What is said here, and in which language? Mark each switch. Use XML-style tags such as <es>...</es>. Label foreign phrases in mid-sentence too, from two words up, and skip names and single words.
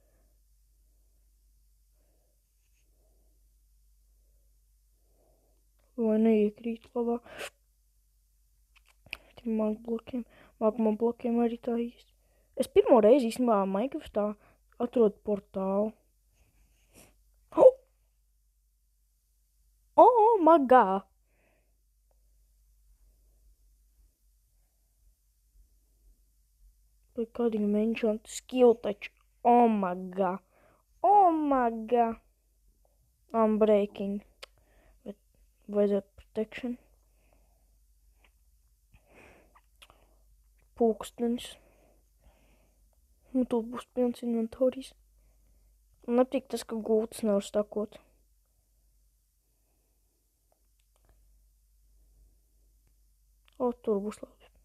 <lv>Vai neiekrīt labā. Tiem magma blokiem arī tā īsti. Es pirmo reizi īstenībā Minecraftā atrodu portālu.</lv> <en>Oh my god!</en> <lv>Vai kādiem</lv> <en>enchant skill</en> <lv>taču.</lv> <en>Oh my god! Oh my god! I'm breaking.</en> <lv>Bet vajadzētu protection. Pulkstenis. Nu, tur būs pilns inventorijas. Man nepatīk tas, ka gultas nevar stakot. O, tur būs labi.</lv>